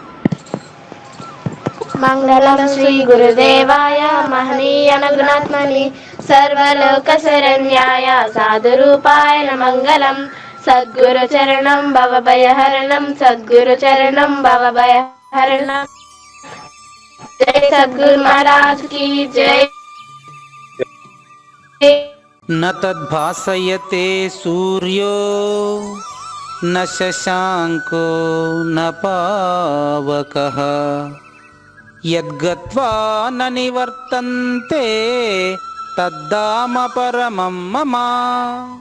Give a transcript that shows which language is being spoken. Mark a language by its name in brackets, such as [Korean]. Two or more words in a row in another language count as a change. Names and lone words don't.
[Sanskrit] మంగళం శ్రీ గురుదేవాయ మహనీయ గుణాత్మని సర్వలోక శరణ్యాయ సాధురూపాయ మంగళం. సద్గురు చరణం భవభయహరణం, సద్గురు చరణం భవభయహరణం. [Hindi] జై సద్గురు మహారాజ్ की जय. [Sanskrit] न तद्भासयते सूर्यो न शशाङ्को न पावकः यद्गत्वा न निवर्तन्ते तद्धाम परमं मम.